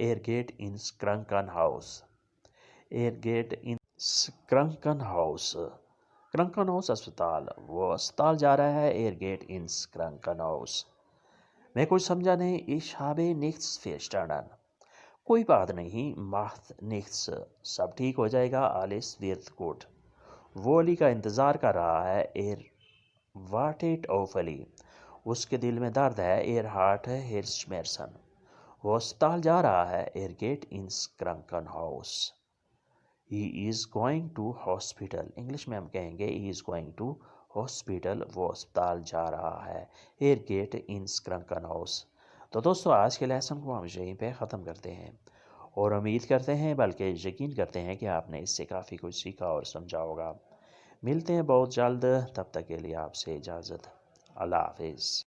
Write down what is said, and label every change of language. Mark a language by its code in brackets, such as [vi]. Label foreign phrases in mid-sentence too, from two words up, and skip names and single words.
[de] er geht ins Krankenhaus. er geht ins Krankenhaus. [ur] Krankenhaus اسپتال. وہ اسپتال جا رہا ہے. [de] er geht ins Krankenhaus. [ur] میں کچھ سمجھا نہیں. [de] ich habe nichts verstanden. [ur] کوئی بات نہیں. [de] macht nichts. [ur] سب ٹھیک ہو جائے گا. [de] alles wird gut. [ur] وہ علی کا انتظار کر رہا ہے. [de] er wartet auf Ali. [ur] اس کے دل میں درد ہے. [de] er hat Herzschmerzen. [ur] وہ اسپتال جا رہا ہے. [de] er geht ins Krankenhaus. [en] he is going to hospital. [ur] انگلش میں ہم کہیں گے [en] he is going to hospital. [ur] وہ اسپتال جا رہا ہے. [de] er geht ins Krankenhaus. [ur] تو دوستو آج کے لیسن کو ہم یہیں پہ ختم کرتے ہیں اور امید کرتے ہیں بلکہ یقین کرتے ہیں کہ آپ نے اس سے کافی کچھ سیکھا اور سمجھا ہوگا. ملتے ہیں بہت جلد. تب تک کے لیے آپ سے اجازت. اللہ حافظ.